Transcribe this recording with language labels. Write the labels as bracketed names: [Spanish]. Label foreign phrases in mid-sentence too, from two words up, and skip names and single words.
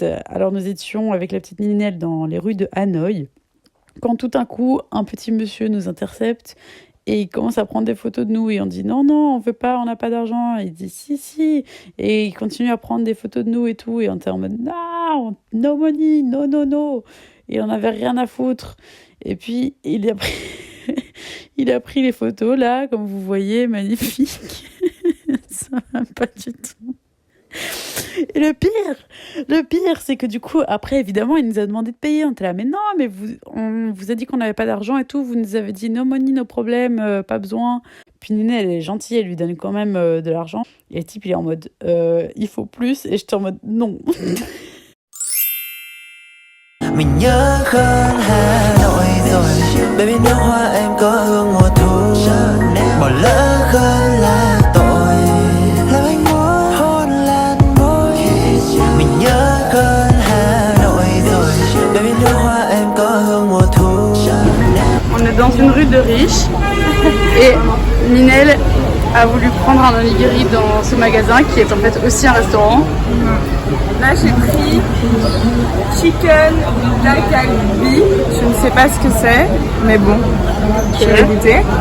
[French] Alors nous étions avec la petite Ninelle dans les rues de Hanoï quand tout d'un coup un petit monsieur nous intercepte et il commence à prendre des photos de nous et on dit non on veut pas, on n'a pas d'argent. Il dit si et il continue à prendre des photos de nous et tout et on était en mode non, [English] no money, [French] no et on n'avait rien à foutre. Et puis il a pris il a pris les photos là comme vous voyez, magnifique. Ça va pas du tout. Et le pire, c'est que du coup, après, évidemment, il nous a demandé de payer. On était là, mais non, mais on vous a dit qu'on n'avait pas d'argent et tout. Vous nous avez dit [English] no money, [French] no problème, pas besoin. Puis Nina, elle est gentille, elle lui donne quand même de l'argent. Et le type, il est en mode, il faut plus. Et j'étais en mode, non. [Vietnamese] Mình nhớ hơn Hà Nội rồi Baby nước hoa em có hương mùa thu Bỏ lỡ hơn là tội Làm anh muốn hôn lan môi Mình nhớ hơn Hà Nội rồi Baby nước hoa em có hương mùa thu. [French] On est dans une rue de riches et Ninelle a voulu prendre un onigiri dans ce magasin qui est en fait aussi un restaurant. Là j'ai pris chicken dakabi, je ne sais pas ce que c'est, mais bon, je vais goûter.